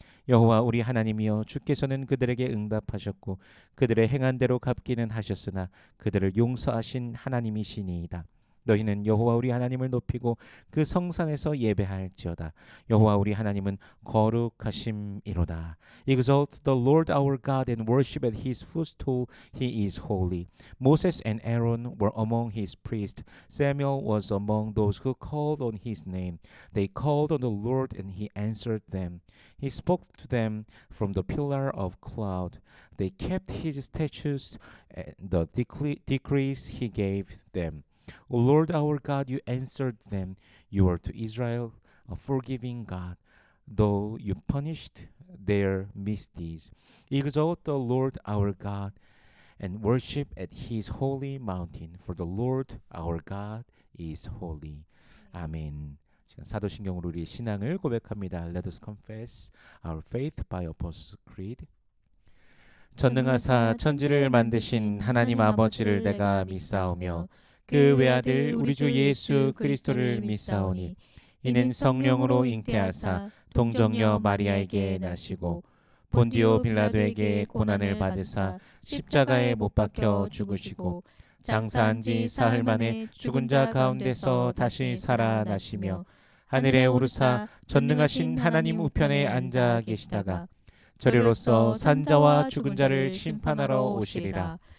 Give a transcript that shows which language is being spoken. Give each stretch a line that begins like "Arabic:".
Korean: 여호와 우리 하나님이여 주께서는 그들에게 응답하셨고 그들의 행한 대로 갚기는 하셨으나 그들을 용서하신 하나님이시니이다. 너희는 여호와 우리 하나님을 높이고 그 성산에서 예배할지어다. 여호와 우리 하나님은 거룩하심이로다.
English: Exalt the Lord our God and worship at his footstool. He is holy. Moses and Aaron were among his priests. Samuel was among those who called on his name. They called on the Lord and he answered them. He spoke to them from the pillar of cloud. They kept his statutes and the decrees he gave them. O Lord our God, you answered them. You are to Israel a forgiving God, though you punished their misdeeds. Exalt the Lord our God and worship at his holy mountain, for the Lord our God is holy.
Korean: 아멘. 사도신경으로 우리의 신앙을 고백합니다.
English: Let us confess our faith by Apostles' Creed.
Korean: 전능하사 천지를 만드신 하나님 아버지를 내가 믿사오며 그 외아들 우리 주 예수 그리스도를 믿사오니 이는 성령으로 잉태하사 동정녀 마리아에게 나시고 본디오 빌라도에게 고난을 받으사 십자가에 못 박혀 죽으시고 장사한 지 사흘 만에 죽은 자 가운데서 다시 살아나시며 하늘에 오르사 전능하신 하나님 우편에 앉아 계시다가 저리로서 산자와 죽은 자를 심판하러 오시리라.